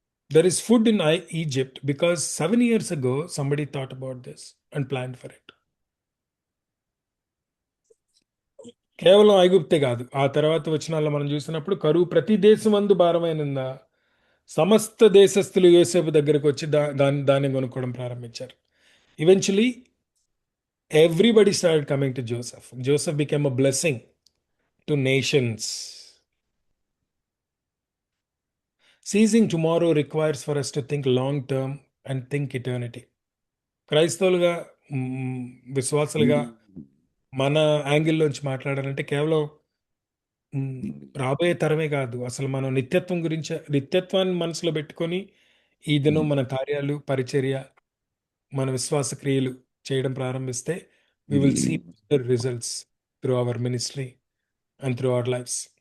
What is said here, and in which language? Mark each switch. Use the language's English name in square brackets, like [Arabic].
[English] There is food in Egypt because 7 years ago somebody thought about this and planned for it. [Telugu] కేవలం ఐగుప్తే కాదు, ఆ తర్వాత వచనాల్లో మనం చూసినప్పుడు కరువు ప్రతి దేశం అందు భారమైనందా సమస్త దేశస్థులు యోసేపు దగ్గరకు వచ్చి దాన్ని కొనుక్కోవడం ప్రారంభించారు. [English] Eventually everybody started coming to Joseph. Joseph became a blessing to nations. Seizing tomorrow requires for us to think long term and think eternity. [Telugu] క్రైస్తవులుగా, విశ్వాసులుగా మన యాంగిల్లోంచి మాట్లాడాలంటే కేవలం రాబోయే తరమే కాదు, అసలు మనం నిత్యత్వాన్ని మనసులో పెట్టుకొని ఈ దినం మన కార్యాలు, పరిచర్య, మన విశ్వాస క్రియలు చేయడం ప్రారంభిస్తే [English] we will see the results through our ministry and through our lives.